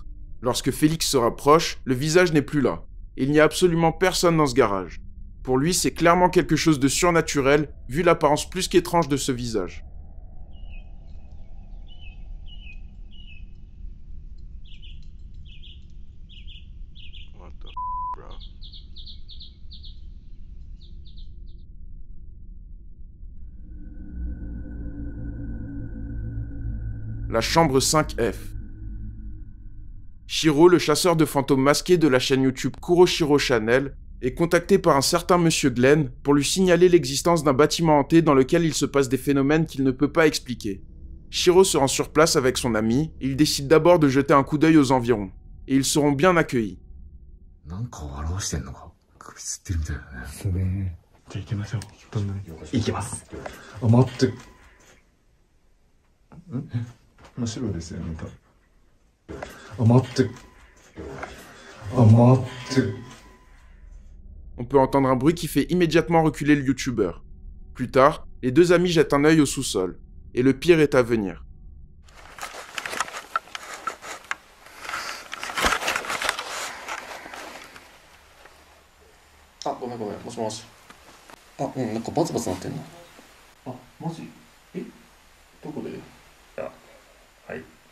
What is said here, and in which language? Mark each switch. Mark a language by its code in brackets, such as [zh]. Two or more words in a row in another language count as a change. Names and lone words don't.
[fr] Lorsque Félix se rapproche, le visage n'est plus là. Et il n'y a absolument personne dans ce garage. Pour lui, c'est clairement quelque chose de surnaturel, vu l'apparence plus qu'étrange de ce visage. [en] What the bro? [fr] La chambre 5F. Shiro, le chasseur de fantômes masqué de la chaîne YouTube Kuroshiro Channel, est contacté par un certain monsieur Glenn pour lui signaler l'existence d'un bâtiment hanté dans lequel il se passe des phénomènes qu'il ne peut pas expliquer. Shiro se rend sur place avec son ami et il décide d'abord de jeter un coup d'œil aux environs. Et ils seront bien accueillis. [ja] なんかを表してんのか首つってるみたいだね。ですね。じゃあ行きましょう。どんなに行きます。あ、待って。真っ白ですよね、多分。あ、待って。あ、待って。 [fr] On peut entendre un bruit qui fait immédiatement reculer le youtubeur. Plus tard, les deux amis jettent un œil au sous-sol. Et le pire est à venir. [ja] Ah, ごめん、もしもし。あ、うん、なんかバツバツなってんの。あ、マジ？え？どこで？はい。